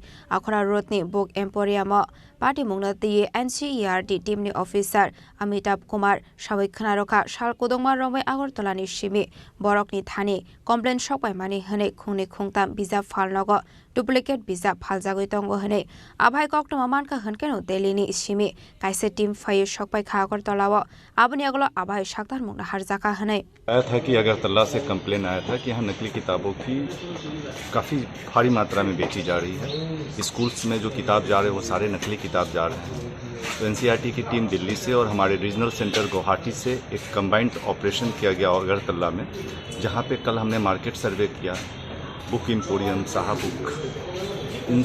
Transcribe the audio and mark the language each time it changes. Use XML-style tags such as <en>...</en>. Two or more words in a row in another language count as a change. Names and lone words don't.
<trp>Akhora Road ni Book Emporium Party mungna tiye NCERT team ni officer Amitabh Kumar Sawik Khanarokha Shal Kodongma Romai Agartala ni Shimi Borok ni Thani complaint shopai mani hane khongni khongtam bizap falnago duplicate bizap phaljagoi tongo hane abhai koktoma manka hankeno delini shimi kaise team faye shokpai khagor tolawo abani aglo abhai shaktar mungna harjaka hane</trp> <hi>आया था कि अगरतला से कंप्लेन आया था कि यहाँ नकली किताबों की काफ़ी भारी मात्रा में बेची जा रही है स्कूल्स में जो किताब जा रहे हैं वो सारे नकली किताब जा रहे हैं तो एनसीईआरटी की टीम दिल्ली से और हमारे</hi> <en>regional centre</en> <hi>गुवाहाटी से एक</hi> <en>combined operation</en> <hi>किया गया अगरतला में जहाँ पे कल हमने</hi> <en>market survey</en> <hi>किया बुक एम्पोरियम साहबुक इन</hi>